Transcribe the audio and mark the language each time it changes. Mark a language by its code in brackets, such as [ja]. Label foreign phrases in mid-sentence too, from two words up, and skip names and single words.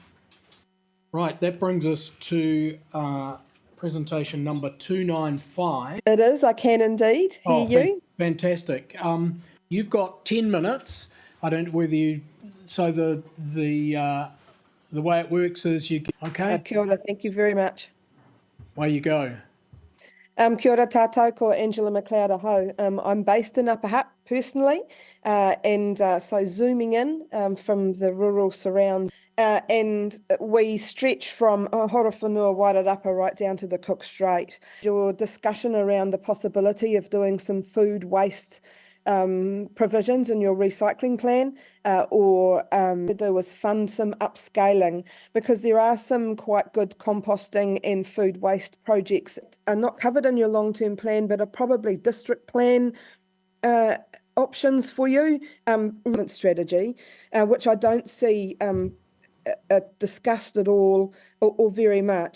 [en] Right, that brings us to presentation number 295. It is, I can indeed hear you. Fantastic. You've got 10 minutes. I don't know whether you... So the way it works is you... Okay. [mi] Kia ora, [en] thank you very much. Away you go. [mi] Kia ora tātou, ko Angela McLeod aho. [en] I'm based in Upper Hutt personally, and so zooming in from the rural surrounds. And we stretch from Horowhenua, Wairarapa, right down to the Cook Strait. Your discussion around the possibility of doing some food waste provisions in your recycling plan, or do was fund some upscaling, because there are some quite good composting and food waste projects that are not covered in your long-term plan, but are probably district plan options for you, strategy, which I don't see discussed at all or very much.